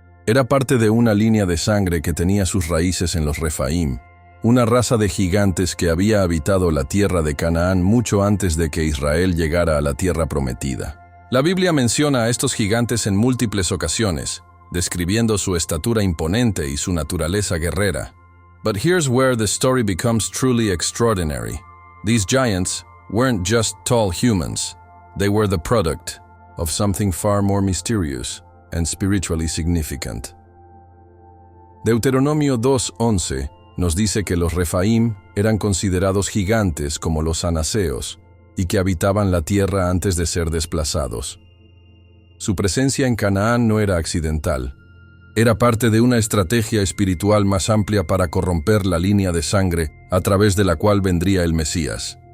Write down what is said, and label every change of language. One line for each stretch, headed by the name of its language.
Spanish: Era parte de una línea de sangre que tenía sus raíces en los Refaim, una raza de gigantes que había habitado la tierra de Canaán mucho antes de que Israel llegara a la tierra prometida. La Biblia menciona a estos gigantes en múltiples ocasiones, describiendo su estatura imponente y su naturaleza guerrera.
English: But here's where the story becomes truly extraordinary. These giants weren't just tall humans. They were the product of something far more mysterious and spiritually significant.
Spanish: Deuteronomio 2:11 nos dice que los Refaim eran considerados gigantes como los anaseos y que habitaban la tierra antes de ser desplazados. Su presencia en Canaán no era accidental. Era parte de una estrategia espiritual más amplia para corromper la línea de sangre a través de la cual vendría el Mesías.